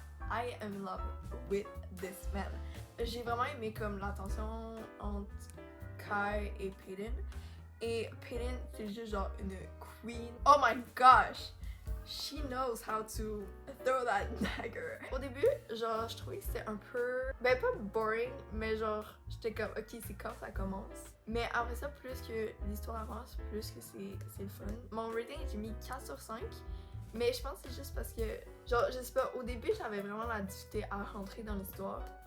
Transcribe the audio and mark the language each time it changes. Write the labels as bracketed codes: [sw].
[en] I am in love with this man. [fr] J'ai vraiment aimé comme la tension entre Kai et Peyton. Et Peyton, c'est juste genre une queen. [en] Oh my gosh! She knows how to throw that dagger. [fr] Au début, genre, je trouvais que c'était un peu... Ben, pas boring, mais genre, j'étais comme, ok, c'est quand ça commence. Mais après ça, plus que l'histoire avance, plus que c'est le fun. Mon rating, j'ai mis 4 sur 5. Mais je pense que c'est juste parce que, genre, je sais pas, au début, j'avais vraiment la difficulté à rentrer dans l'histoire.